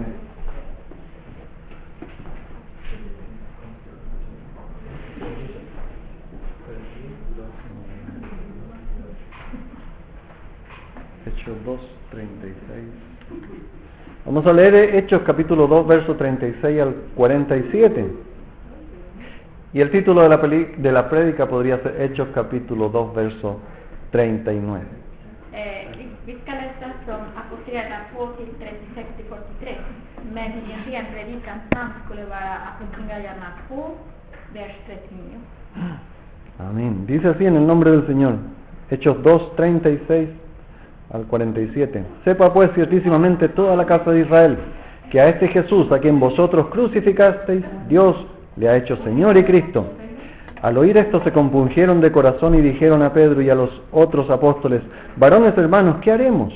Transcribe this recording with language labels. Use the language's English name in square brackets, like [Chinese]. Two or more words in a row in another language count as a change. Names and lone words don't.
[Spanish] Hechos 2, 36. Vamos a leer Hechos capítulo 2, verso 36 al 47. Y el título de la prédica podría ser Hechos capítulo 2, verso 39. [Swedish] Vi ska läsa från Apostlagärningarna 2 till 36 till 43. Men egentligen predikans namn skulle vara Apostlagärningarna 2, vers 39. [Spanish] Amén. Dice así en el nombre del Señor. Hechos 2, 36 al 47. Sepa pues ciertísimamente toda la casa de Israel, que a este Jesús, a quien vosotros crucificasteis, Dios le ha hecho Señor y Cristo. Al oír esto se compungieron de corazón y dijeron a Pedro y a los otros apóstoles: varones hermanos, ¿qué haremos?